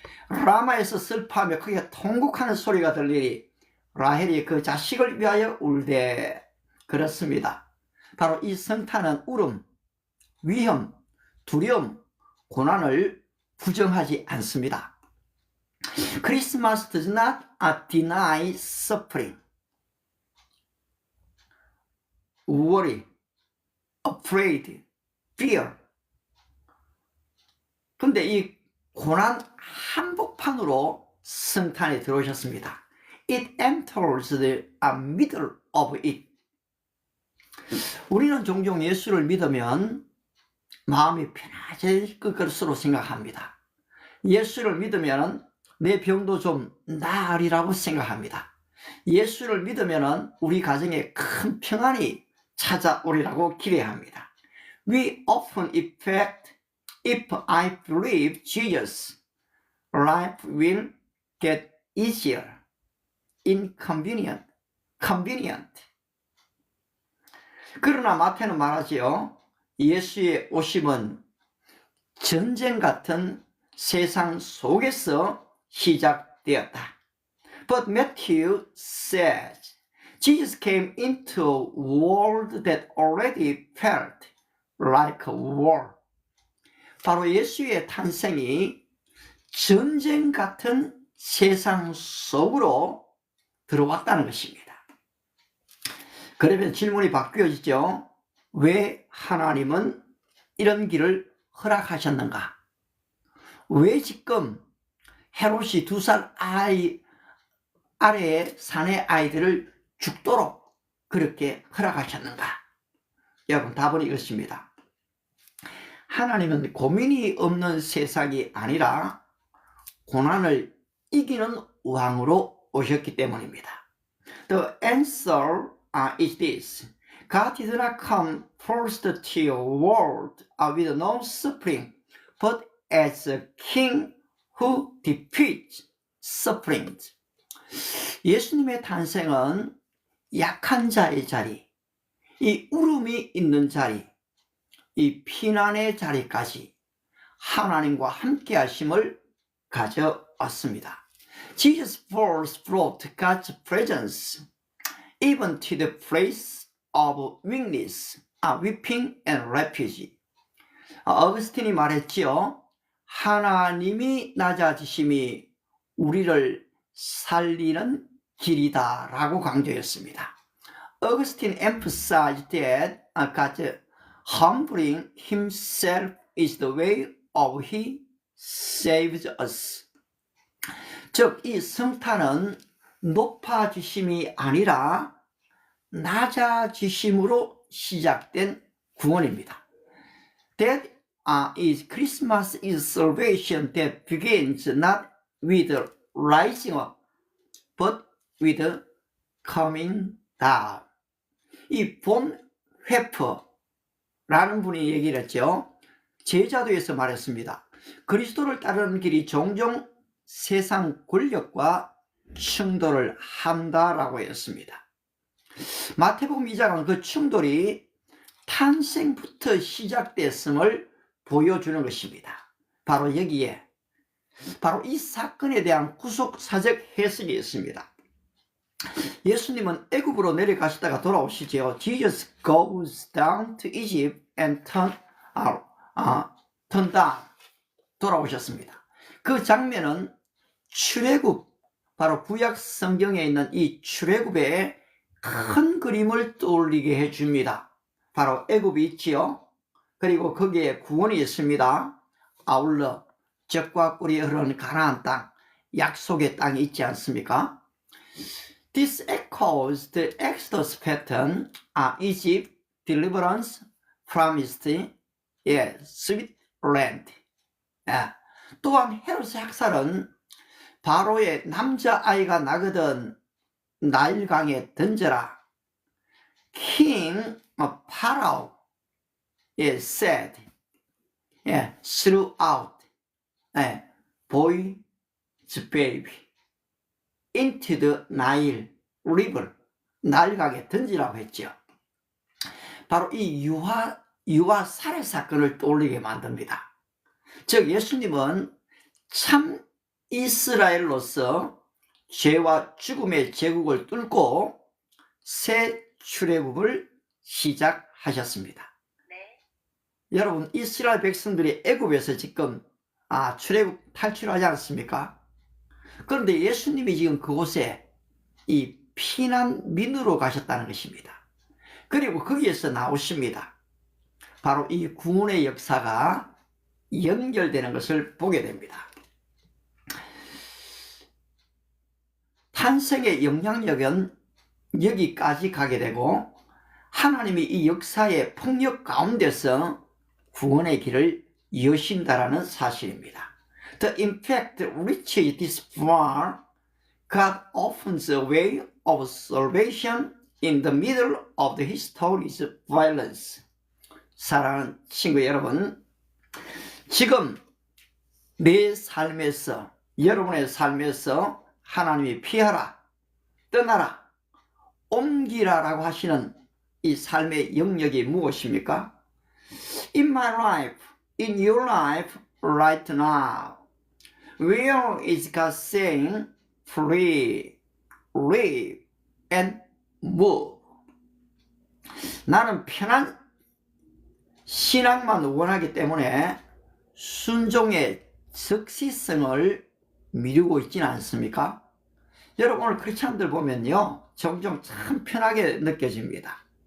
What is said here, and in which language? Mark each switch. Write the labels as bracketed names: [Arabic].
[Korean] 라마에서 슬퍼하며 크게 통곡하는 소리가 들리니 라헬이 그 자식을 위하여 울되. 그렇습니다. 바로 이 성탄은 울음, 위험, 두려움, 고난을 부정하지 않습니다. [English] Christmas does not deny suffering, worry, afraid, fear. [Korean] 근데 이 고난 한복판으로 성탄에 들어오셨습니다. [English] It enters the middle of it. [Korean] 우리는 종종 예수를 믿으면 마음이 편해질 것으로 생각합니다. 예수를 믿으면 내 병도 좀 나으리라고 생각합니다. 예수를 믿으면 우리 가정에 큰 평안이 찾아오리라고 기대합니다. [English] We often expect, if I believe Jesus, life will get easier, convenient. [Korean] 그러나 마태는 말하지요. 예수의 오심은 전쟁 같은 세상 속에서 시작되었다. [English] But Matthew says, Jesus came into a world that already felt like a war. [Korean] 바로 예수의 탄생이 전쟁 같은 세상 속으로 들어왔다는 것입니다. 그러면 질문이 바뀌어지죠. 왜 하나님은 이런 길을 허락하셨는가? 왜 지금 헤롯이 2살 아래의 사내 아이들을 죽도록 그렇게 허락하셨는가? 여러분, 답은 이것입니다. 하나님은 고민이 없는 세상이 아니라 고난을 이기는 왕으로 오셨기 때문입니다. [English] The answer is this. God did not come first to your world with no suffering, but as a king who defeats suffering. [Korean] 예수님의 탄생은 약한 자의 자리, 이 울음이 있는 자리, 이 피난의 자리까지 하나님과 함께 하심을 가져왔습니다. [English] Jesus first brought God's presence even to the place of weakness, weeping and refuge. [Korean] 어거스틴이 말했지요. 하나님이 낮아지심이 우리를 살리는 길이다 라고 강조했습니다. [English] Augustine emphasized that God humbling himself is the way of he saves us. [Korean] 즉, 이 성탄은 높아지심이 아니라 낮아지심으로 시작된 구원입니다. [English] That is Christmas is salvation that begins not with rising up, but with coming down. [Korean] 이 본 회퍼라는 분이 얘기를 했죠. 제자도에서 말했습니다. 그리스도를 따르는 길이 종종 세상 권력과 충돌을 한다라고 했습니다. 마태복음 2장은 그 충돌이 탄생부터 시작됐음을 보여주는 것입니다. 바로 여기에 바로 이 사건에 대한 구속사적 해석이 있습니다. 예수님은 애굽으로 내려가시다가 돌아오시죠. [English] Jesus goes down to Egypt and turn down. [Korean] 돌아오셨습니다. 그 장면은 출애굽, 바로 구약 성경에 있는 이 출애굽의 큰 그림을 떠올리게 해줍니다. 바로 애굽이 있지요. 그리고 거기에 구원이 있습니다. 아울러 젖과 꿀이 흐르는 가나안 땅, 약속의 땅이 있지 않습니까? [English] This echoes the Exodus pattern, Egypt, deliverance, promised, sweet land. [Korean] 또한 헤롯의 학살은 바로의 남자아이가 나거든 나일강에 던져라. [English] King of Pharaoh said, throughout, boy the baby into the Nile river, [Korean] 나일강에 던지라고 했죠. 바로 이 유아 살해 사건을 떠올리게 만듭니다. 즉 예수님은 참 이스라엘로서 죄와 죽음의 제국을 뚫고 새 출애굽을 시작하셨습니다. 네. 여러분, 이스라엘 백성들이 애굽에서 지금 출애굽 탈출하지 않습니까? 그런데 예수님이 지금 그곳에 이 피난민으로 가셨다는 것입니다. 그리고 거기에서 나오십니다. 바로 이 구원의 역사가 연결되는 것을 보게 됩니다. 탄생의 영향력은 여기까지 가게 되고 하나님이 이 역사의 폭력 가운데서 구원의 길을 여신다라는 사실입니다. [English] The impact reaches this far. God opens a way of salvation in the middle of the history's violence. [Korean] 사랑하는 친구 여러분, 지금 내 삶에서, 여러분의 삶에서 하나님이 피하라, 떠나라, 옮기라라고 하시는 이 삶의 영역이 무엇입니까? [English] In my life, in your life, right now, where is God saying, free, live, and move? [Korean] 나는 편한 신앙만 원하기 때문에 순종의 적시성을 미루고 있지는 않습니까? 여러분, 오늘 크리스찬들 보면요, 종종 참 편하게 느껴집니다.